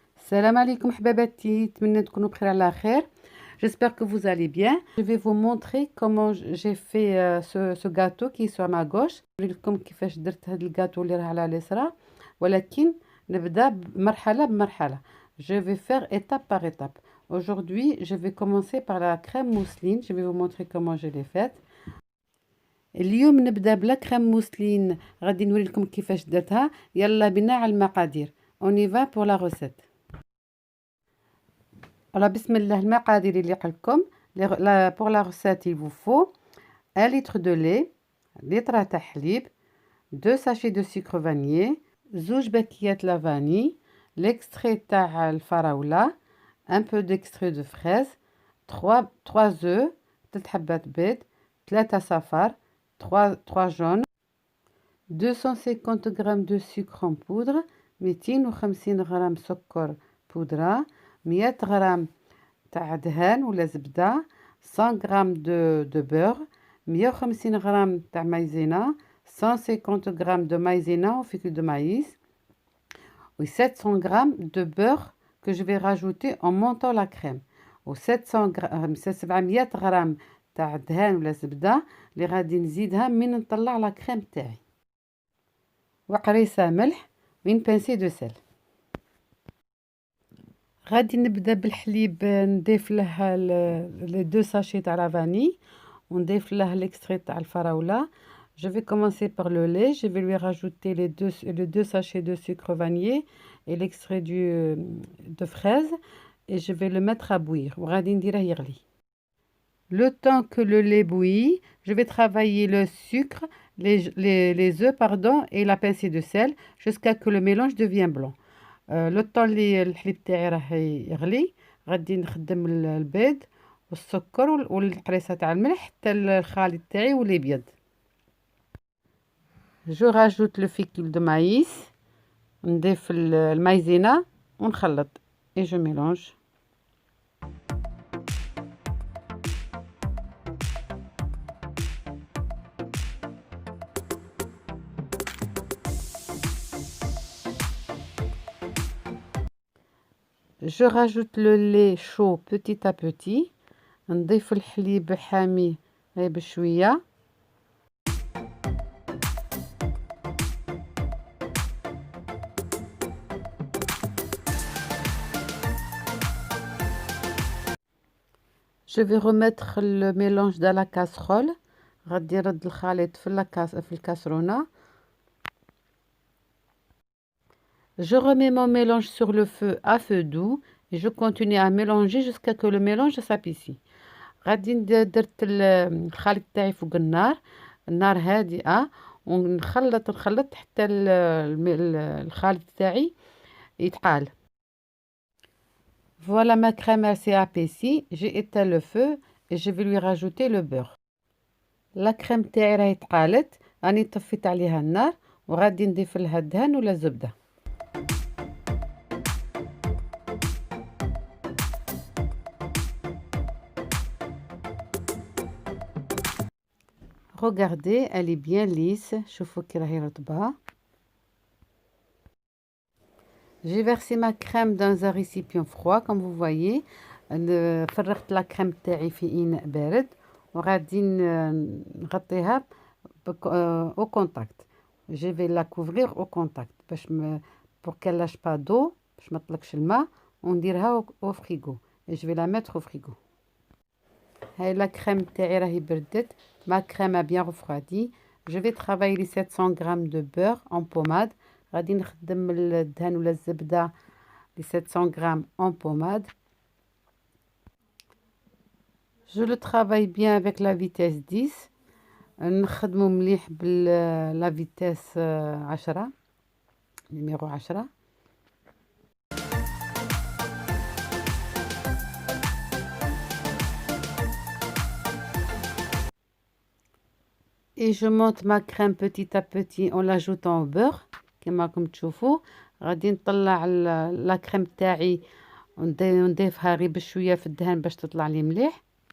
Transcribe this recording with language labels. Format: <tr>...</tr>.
<ar>Salam alaikum حباباتي, نتمنى تكونوا بخير على خير.</ar> <fr>J'espère que vous allez bien. Je vais vous montrer comment j'ai fait ce gâteau qui est sur ma gauche.</fr> <ar>نوريلكم كيفاش درت هذا الجاتو اللي راه على اليسرى, ولكن نبدا مرحله بمرحله.</ar> <fr>Je vais faire étape par étape. Aujourd'hui, je vais commencer par la crème mousseline. Je vais vous montrer comment je l'ai faite.</fr> <ar>اليوم نبدا بلا كريم موسلين, غادي نوريلكم كيفاش درتها. يلا بنا على المقادير.</ar> <fr>On y va pour la recette.</fr> <ar>Alors, bismillah, المقادير اللي قلتلكم.</ar> <fr>Pour la recette, il vous faut 1 litre de lait, litre</fr> <ar>تاع حليب,</ar> <fr>2 sachets de sucre vanillé,</fr> <ar>2 باكيات</ar> <fr>la vanille, l'extrait</fr> <ar>تاع الفراولة,</ar> <fr>un peu d'extrait de fraise, 3 œufs,</fr> <ar>3 حبات بيض, 3 صفار,</ar> <fr>3 jaunes, 250 g de sucre en poudre, 250 g</fr> <ar>سكر بودرة, 100 غرام تاع دهان ولا زبدة,</ar> <fr>100 غرام de beurre,</fr> <ar>150 غرام تاع مايزينا,</ar> <fr>150 غرام de maïzena ou fécule de maïs, et 700 غرام de beurre que je vais rajouter en montant la crème.</fr> <ar>و 700 غرام تاع دهان ولا زبدة اللي غادي نزيدها من نطلع لا كريم تاعي, وقريصة ملح,</ar> <fr>وين بانسي دو سيل.</fr> <ar>غادي نبدا بالحليب, نضيف له لي 2 ساشي تاع لا فاني, ونضيف له ليكستري تاع الفراوله.</ar> <fr>Je vais commencer par le lait. Je vais lui rajouter les deux sachets de sucre vanillé et l'extrait de fraise, et je vais le mettre à bouillir.</fr> <ar>وغادي نديره يغلي.</ar> <fr>Le temps que le lait bouillit, je vais travailler le sucre, les œufs pardon, et la pincée de sel jusqu'à que le mélange devienne blanc. لو طون</fr> <ar>اللي الحليب تاعي راه يغلي, غادي نخدم البيض والسكر والقريصه تاع الملح حتى الخليط تاعي يولي ابيض.</ar> <fr>جو راجوت لو فيكول دو مايس,</fr> <ar>نضيف المايزينا ونخلط</ar> <fr>اي جو ميلونج. Je rajoute le lait chaud petit à petit.</fr> <ar>نضيف الحليب حامي غير بشوية.</ar> <fr>Je vais remettre le mélange dans la casserole.</fr> <ar>غادي نرد الخليط في الكاسرونة.</ar> <fr>Je remets mon mélange sur le feu à feu doux et je continue à mélanger jusqu'à que le mélange s'épaissit.</fr> <ar>غادي درت الخليط تاعي فوق النار هادئة, ونخلط حتى الخليط تاعي يتقال.</ar> <fr>Voilà, ma crème elle s'est épaissie. J'ai éteint le feu et je vais lui rajouter le beurre.</fr> <ar>La crème تاعي راهي تقالت, راني طفيت عليها النار وغادي نضيف لها الدهن ولا الزبدة.</ar> <fr>Regardez, elle est bien lisse.</fr> <ar>شوفوا كي راهي رطبة.</ar> <fr>J'ai versé ma crème dans un récipient froid, comme vous voyez.</fr> <ar>فرغت la crème تاعي في إناء بارد, وغادي نغطيها</ar> <fr>au contact. Je vais la couvrir au contact باش pour qu'elle lâche pas d'eau,</fr> <ar>باش ما تطلقش الماء, ونديرها</ar> <fr>au frigo. Et je vais la mettre au frigo.</fr> <ar>هاي la crème تاعي راهي بردت.</ar> <fr>Ma crème a bien refroidi. Je vais travailler les 700 g de beurre en pommade.</fr> <ar>غادي نخدم الدهن ولا الزبدة</ar> <fr>les 700 g en pommade. Je le travaille bien avec la vitesse 10.</fr> <ar>نخدمو مليح</ar> <fr>la vitesse 10, numéro 10. Et je monte ma crème petit à petit en l'ajoutant au beurre.</fr> <ar>كما راكم تشوفوا غادي نطلع لا كريم تاعي ونضيفها غير بشويه في الدهن باش تطلع لي مليح.</ar>